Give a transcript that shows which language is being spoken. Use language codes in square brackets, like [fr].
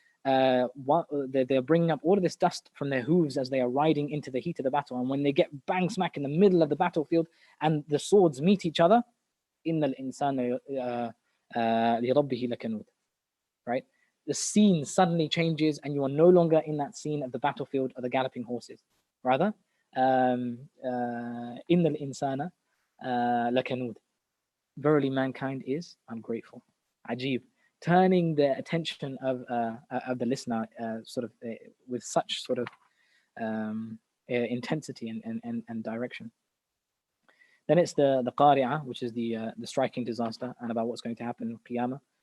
[en] And they're bringing up all of this dust from their hooves as they are riding into the heat of the battle. And when they get bang smack in the middle of the battlefield and the swords meet each other, [ar] إِنَّ الْإِنسَانَ لِرَبِّهِ لَكَنُودٌ. [en] Right? The scene suddenly changes, and you are no longer in that scene of the battlefield of the galloping horses. [ar] Rather, إِنَّ الْإِنسَانَ لَكَنُودٌ. [en] Verily, mankind is ungrateful. Ajib. Turning the attention of the listener with such sort of intensity and direction. Then it's the Qari'ah, which is the striking disaster, and about what's going to happen in Qiyamah.